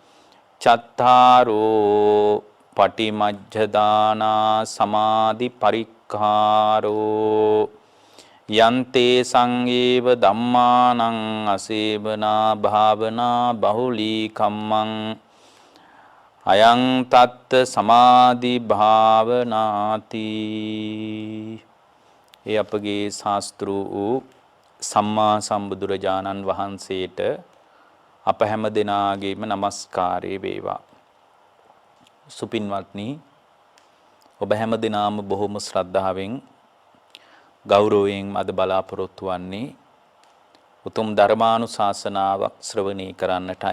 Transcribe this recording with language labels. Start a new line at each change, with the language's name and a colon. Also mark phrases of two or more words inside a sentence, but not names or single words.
Pali: චත්තාරෝ පටිමජ්ජදානා සමාධි පරික්ඛාරෝ යන්තේ සංඝේව ධම්මානං අසේවනා භාවනා බහුලී කම්මං අයං තත්ත සමාධි භාවනාති.
Sinhala: ඒ අපගේ ශාස්ත්‍රු වූ සම්මා සම්බුදුරජාණන් වහන්සේට අප හැම දෙනාගේම নমස්කාරය වේවා. සුපින්වත්නි, ඔබ හැම දෙනාම බොහොම ශ්‍රද්ධාවෙන් ගෞරවයෙන් අද බලාපොරොත්තු වන්නේ උතුම් ධර්මානුශාසනාවක් ශ්‍රවණය කරන්නටයි.